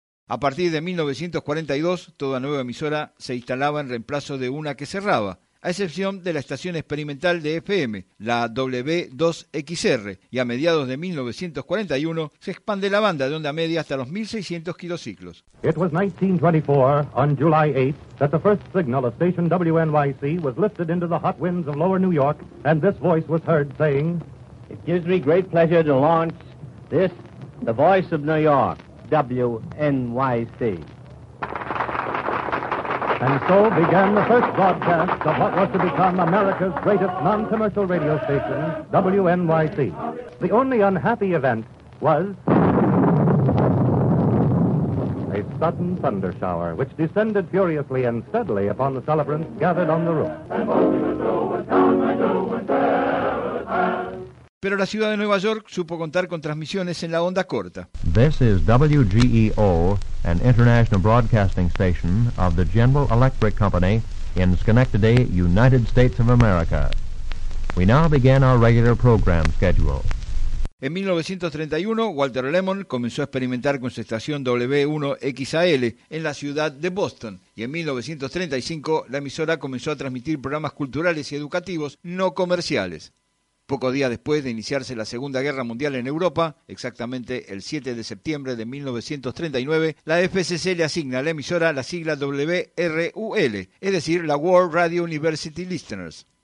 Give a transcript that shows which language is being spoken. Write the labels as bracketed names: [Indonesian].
[Spanish] A partir de 1942, toda nueva emisora se instalaba en reemplazo de una que cerraba, a excepción de la estación experimental de FM, la W2XR, y a mediados de 1941 se expande la banda de onda media hasta los 1600 kilociclos. [English] It was 1924, on July 8th, that the first signal of station WNYC was lifted into the hot winds of lower New York, and this voice was heard saying, "It gives me great pleasure to launch this, the voice of New York, WNYC." And so began the first broadcast of what was to become America's greatest non-commercial radio station, WNYC. The only unhappy event was a sudden thunder shower, which descended furiously and steadily upon the celebrants gathered on the roof. [Spanish] Pero la ciudad de Nueva York supo contar con transmisiones en la onda corta. [English] This is WGEO, an international broadcasting station of the General Electric Company in Schenectady, United States of America. We now begin our regular program schedule. [Spanish] En 1931, Walter Lemon comenzó a experimentar con su estación W1XAL en la ciudad de Boston. Y en 1935, la emisora comenzó a transmitir programas culturales y educativos no comerciales. Pocos días después de iniciarse la Segunda Guerra Mundial en Europa, exactamente el 7 de septiembre de 1939, la FCC le asigna a la emisora la sigla WRUL, es decir, la World Radio University Listeners.